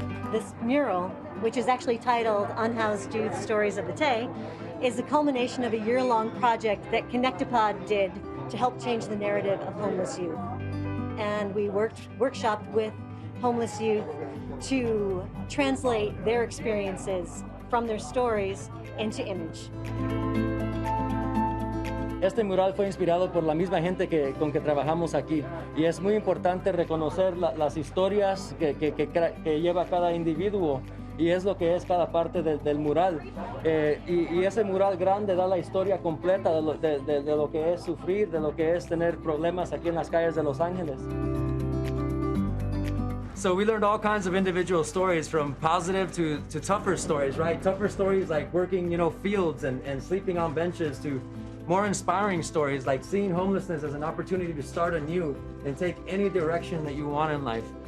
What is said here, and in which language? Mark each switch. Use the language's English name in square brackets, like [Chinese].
[English] This mural, which is actually titled Unhoused Youth Stories of the Day, is the culmination of a year-long project that Connectipod did to help change the narrative of homeless youth. And we workshopped with homeless youth to translate their experiences from their stories into image. [Spanish] Este mural fue inspirado por la misma gente con que trabajamos aquí y es muy importante reconocer las historias que lleva cada individuo y es lo que es cada parte del mural. Y ese mural grande da la historia completa de lo que es sufrir, de lo que es tener problemas aquí en las calles de Los Ángeles. [English] So we learned all kinds of individual stories, from positive to tougher stories, right? Tougher stories like working, fields and sleeping on benches, to more inspiring stories like seeing homelessness as an opportunity to start anew and take any direction that you want in life.